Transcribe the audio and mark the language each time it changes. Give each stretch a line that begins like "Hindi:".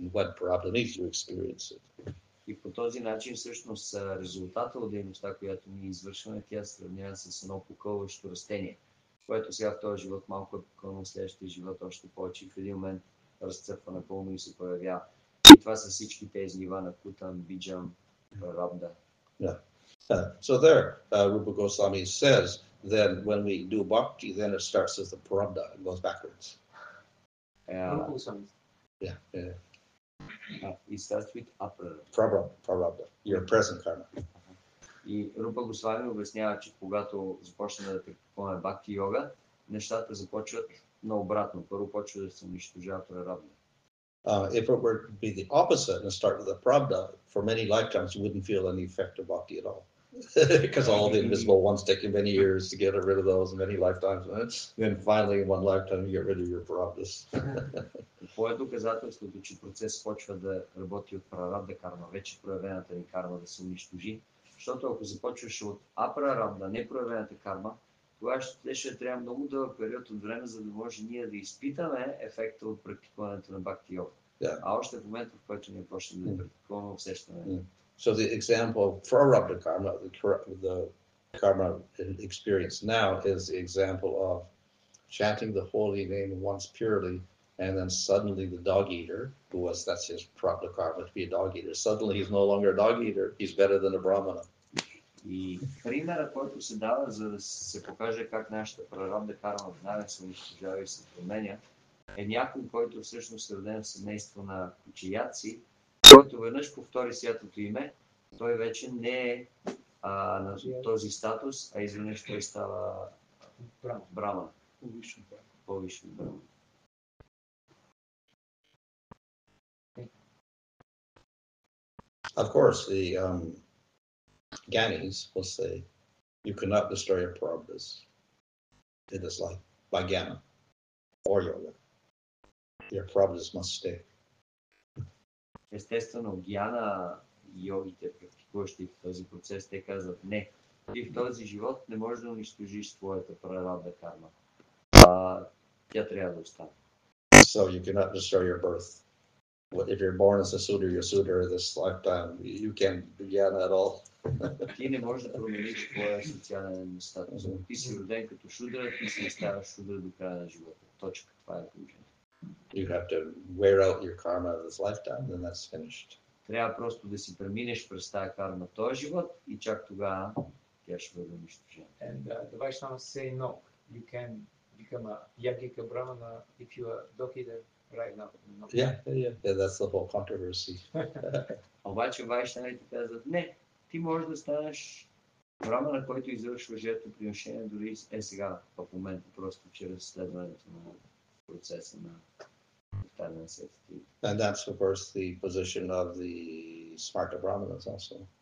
English: And when Parabda needs, you experience it.
Bulgarian: И по този начин всъщност резултата от дейността, която ние извършваме, тя се сравнява с едно покълващо растение, което сега в този живот малко е покълно, в следващия живот още повече и в един момент разцъфва напълно и се появява. И това са всички тези нива на Кутам, Биджам, Прарабда.
English: Yeah. So there, Rupa Goswami says that when we do bhakti, then it starts as the Parabda and goes backwards. Yeah. It starts with Aprarabda. Parabda, your present karma.
Bulgarian: И Рупа Госвами обяснява, че когато започнем да практикуваме бхакти йога, нещата започват наобратно. Първо почва да се унищожава Прарабда.
English: If it were to be the opposite and start with the Prabda, for many lifetimes you wouldn't feel any effect of bhakti at all. Because all the invisible ones taking many years to get rid of those, and many lifetimes. Then finally, in one lifetime, you get rid of your Prabdas.
Bulgarian: Това е доказателството, че процес почва да работи от Прарабда карма, вече проявената ни карма да се унищожи. Защото ако започваш от Апрарабда, не проявената карма, тогава ще трябва много дълъг период от време, за да може ние да изпитаме ефекта от практикуването на бхакти йога.
English: Yeah.
Bulgarian: А още в момента, в който ние почнем да практикуваме, усещаме.
English: So the example of Prarabdha karma, the karma experience now, is the example of chanting the holy name once purely, and then suddenly the dog eater, that's his Prarabdha karma to be a dog eater, suddenly he's no longer a dog eater, he's better than a brahmana.
Bulgarian: И примерът, който се дава, за да се покаже как нашата Прарабдha карма веднага се унищожава и се променя, е някой, който всъщност е роден в семейство на кучияци, който веднъж повтори святото име, той вече не е на този статус, а изведнъж той става браман. По-висше браман.
English: Of course, Gyanis will say, you cannot destroy your prarabdhas in this life by jnana or yoga. Your prarabdhas must stay.
Bulgarian: Естествено, гьяна и йогите, практикуващи в този процес, те казват не. Ти в този живот не можеш да унищожиш твоята прарабдha карма. Тя трябва да остане.
English: So you cannot destroy your birth. If you're born as a Sudra, you're Sudra this lifetime. You can't do jnana at all.
Bulgarian: Ти не можеш да промениш твоя социален статус. Ако ти си роден като шудра, ти си оставаш шудра до края на живота. Точка. Това е положението.
English: You have to wear out your karma of this lifetime, then that's finished.
Bulgarian: Трябва просто да си преминеш през тази карма в този живот и чак тогава тя ще бъде унищожена.
English: And the Vaishnavas say no. You can become a Yajika Brahmana if you are Dokida right now. No. Yeah, that's the whole controversy.
Bulgarian: Обаче вайшнавите казват не. Ти можеш да станеш брамана, който извършва жертвоприношение дори сега, в момента, просто чрез следването на процеса на повтаряне сетите.
English: And that's, of course, the position of the Smarta Brahmanas also.